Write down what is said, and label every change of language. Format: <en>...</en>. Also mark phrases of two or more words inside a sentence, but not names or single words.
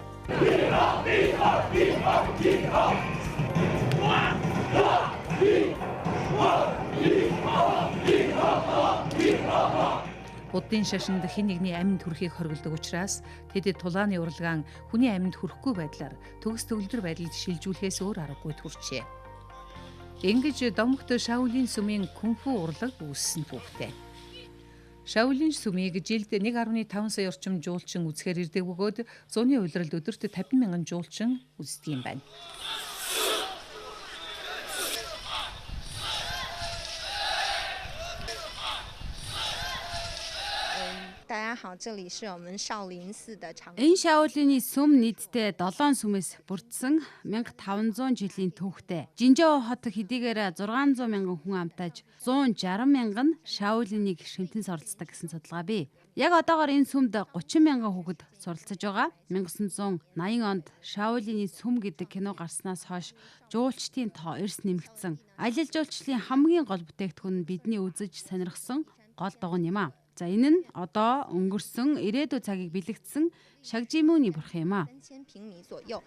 <mn>Буддын шашинд хэн нэгний амьд хүрэхийг хоригддог учраас тэд тулааны урлагаан хүний амьд хүрэхгүй байдлаар төгс төгөлдөр байдалд шилжүүлэхээс өөр аргагүй төрчээ. Ингэж домогт Шаолин сүмийн кунфу урлаг үүссэн түүхтэй. Шаолин сүмийг жилд 1.5 сая орчим жуулчин үзэхээр ирдэг бөгөөд зуны улиралд өдөрт 50 мянган жуулчин үздэг юм байна.</mn> <zh>大家好，这里是我们少林寺的长。</zh> <mn>Энэ Шаолины сүм нийтдээ 7 сүмээс бүрдсэн 1500 жилийн түүхтэй. Жинжоу хот хэдийгээр 600 мянган хүн амтаж 160 мянган Шаолиныг шимтэн суралцдаг гэсэн судалгаа бий. Яг одоогоор энэ сүмд 30 мянган хүүхэд суралцж байгаа. 1980 онд Шаолины сүм гэдэг кино гарснаас хойш жуулчдын тоо эрс нэмэгдсэн. Аялал жуулчлалын хамгийн гол бүтээгдэхүүн нь бидний үзэж сонирхсон гол дугуй юм а. За энэ нь одоо өнгөрсөн ирээдүйн цагийг бэлэгдсэн шагжимүүний бурхан юм а.</mn> <zh>3000 平米左右。</zh>